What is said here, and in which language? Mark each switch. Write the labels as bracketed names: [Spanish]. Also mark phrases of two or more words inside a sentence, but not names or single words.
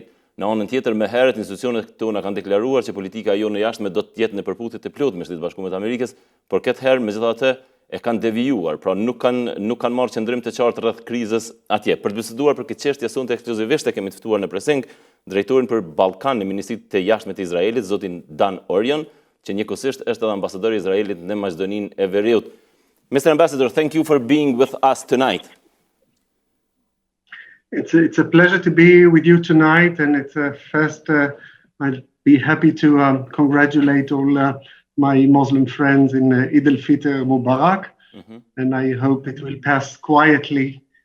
[Albanian] Në anën tjetër, më herët institucionet tona kanë deklaruar që politika jonë e jashtme do të jetë në përputhje të plotë me Shtetet Bashkuara të Amerikës, por këtë herë megjithatë e kanë devijuar, pra nuk kanë marrë qëndrim të qartë rreth krizës atje. Për të biseduar për këtë çështje sonte ekskluzivisht e kemi të ftuar në presing drejtorin për Ballkan në Ministrinë të Jashtme të Izraelit, zotin Dan Oryan, që njëkohësisht është edhe ambasadori i Izraelit në Maqedoninë e Veriut. [English] Mr. Ambassador, thank you for being with us tonight. It's a pleasure to be with you tonight, and it's first I'll be happy to congratulate all my Muslim friends in Eid al-Fitr Mubarak, and I hope it will pass quietly.